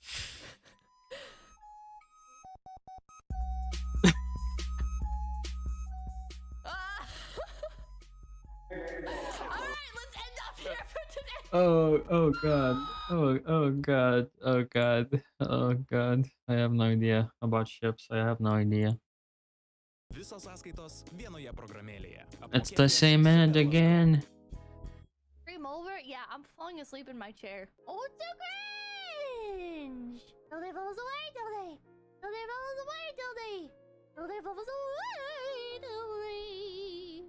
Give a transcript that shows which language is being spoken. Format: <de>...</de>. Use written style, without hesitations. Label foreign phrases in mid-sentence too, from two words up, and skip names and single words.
<en>Alright, let's end up here for today. Oh god. Oh god. Oh god. Oh god. I have no idea about ships. I have no idea.</en> <lt>Visos sąskaitos vienoje programėlėje.</lt> <en>It's the</en> <lt>Apmokėk jas</lt> <en>same</en> <lt>su</lt> <en>ad</en> <lt>Belos</lt> <en>again. Dream over? Yeah, I'm falling asleep in my chair. Oh, it's so cringe! No, they falls away, don't they? No, they falls away, don't they? No, they falls away, don't they?</en>